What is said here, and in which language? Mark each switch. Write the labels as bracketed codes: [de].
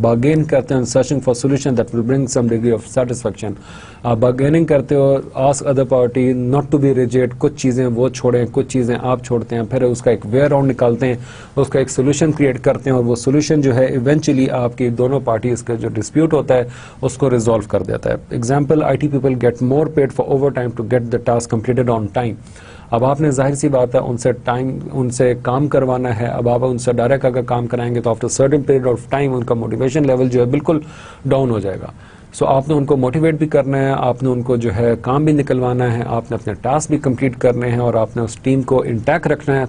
[en] bargain [ur] کرتے ہیں, [en] searching for solution that will bring some degree of satisfaction. [ur] آپ bargaining کرتے ہو, [en] ask other party not to be rigid, [ur] کچھ چیزیں وہ چھوڑیں, کچھ چیزیں آپ چھوڑتے ہیں, پھر اس کا ایک way around نکالتے ہیں, اس کا ایک solution create کرتے ہیں, اور وہ solution جو ہے eventually آپ کی دونوں parties کا جو dispute ہوتا ہے اس کو resolve کر دیتا ہے. [en] Example, IT people get more paid for overtime to get the task completed on time. [ur] اب آپ نے ظاہر سی بات ہے ان سے کام کروانا ہے, اب آپ ان سے ڈائریکٹ اگر کام کرائیں گے تو after certain period of time ان کا موٹیویشن لیول جو ہے بالکل ڈاؤن ہو جائے گا. سو آپ نے ان کو موٹیویٹ بھی کرنا ہے, آپ نے ان کو جو ہے کام بھی نکلوانا ہے, آپ نے اپنے ٹاسک بھی کمپلیٹ کرنے ہیں, اور آپ نے اس ٹیم کو انٹیکٹ رکھنا ہے.